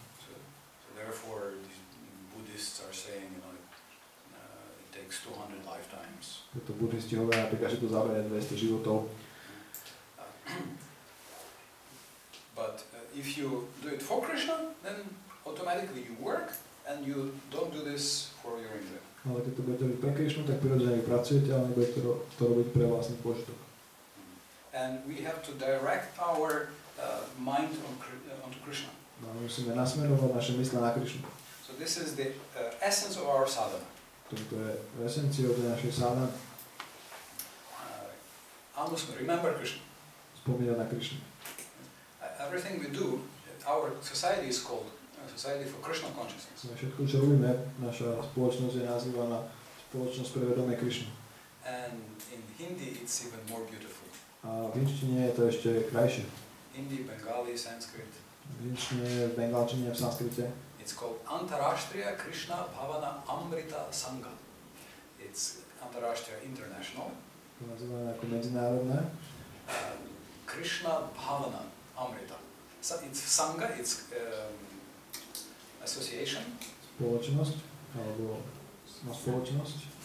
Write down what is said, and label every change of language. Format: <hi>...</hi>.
<en>So therefore, these Buddhists are saying, it takes 200 lifetimes.</en> <sk>Preto buddhisti hovoria napríklad, že to zaberie 200 životov.</sk> <en>But if you do it for Krishna, then automatically you work and you don't do this for your enjoyment.</en> <sk>Ale keď to budete robiť pre Krišnu, tak prirodzene pracujete, ale nebudete to robiť pre vlastný požitok.</sk> <en>And we have to direct our mind onto Krishna.</en> <sk>No, musíme nasmerovať naše mysle na Krišnu.</sk> <en>So this is the essence of our sadhana.</en> <sk>To je esenciou tej našej sadhany.</sk> <en>Remember Krishna.</en> <sk>Spomínať na Krišnu.</sk> <en>Everything we do, our society is called Society for Krishna Consciousness.</en> <sk>Všetko, čo robíme, naša spoločnosť je nazývaná spoločnosť pre vedomie Krišnu.</sk> <en>And in Hindi it's even more beautiful.</en> <sk>A v hinštine je to ešte krajšie.</sk> <en>Hindi, Bengali, Sanskrit.</en> <sk>V hinštine, v bengalčine, v sanskrite.</sk> <en>It's called Antarashtriya Krishna Bhavana Amrita Sangha. It's Antarashtriya International.</en> <sk>To nazývané ako medzinárodné.</sk> <en>Krishna Bhavana Amrita. So it's Sangha, it's association.</en> <sk>Spoločnosť, alebo spoločnosť.</sk>